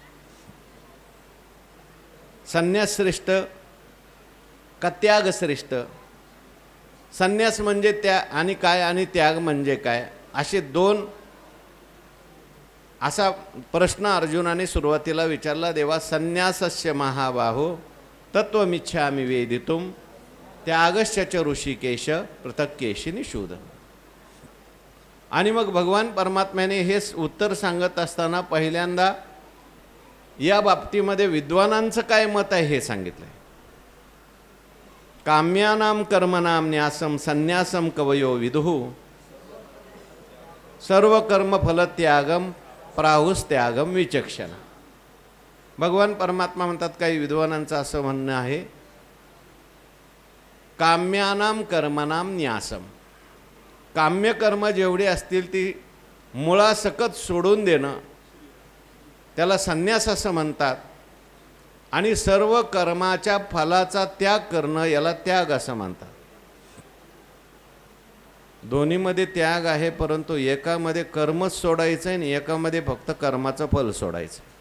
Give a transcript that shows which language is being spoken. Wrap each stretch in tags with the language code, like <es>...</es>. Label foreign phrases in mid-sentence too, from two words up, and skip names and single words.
<mr>संन्यास श्रेष्ठ का त्याग श्रेष्ठ? संन्यास म्हणजे त्या आणि काय, आणि त्याग म्हणजे काय, असे दोन असा प्रश्न अर्जुनाने सुरुवातीला विचारला.</mr> <sa>देवा संन्यासस्य महाबाहो तत्वमिच्छामि वेदितुम त्यागश्च ऋषिकेश पृथक् केशिनी शूद.</sa> <mr>आणि मग भगवान परमात्म्याने हे उत्तर सांगत असताना पहिल्यांदा या बाबतीमध्ये विद्वानांचं काय मत आहे हे सांगितलंय.</mr> <sa>काम्यानाम कर्मणाम न्यासम संन्यासम कवयो विदुः सर्व कर्म फल त्यागम प्राहुस त्यागम विचक्षण.</sa> <mr>भगवान परमात्मा म्हणतात काही विद्वानांचं असं म्हणणं आहे,</mr> <sa>काम्यानाम कर्मणाम न्यासम,</sa> <mr>काम्य कर्म जेवढे असतील ती मुळासकट सोडून देणं त्याला संन्यास असं म्हणतात. आणि सर्व कर्माच्या फलाचा त्याग करणं याला त्याग असं म्हणतात. दोन्हीमध्ये त्याग आहे, परंतु एकामध्ये कर्मच सोडायचं आहे आणि एकामध्ये फक्त कर्माचं फल सोडायचं.</mr>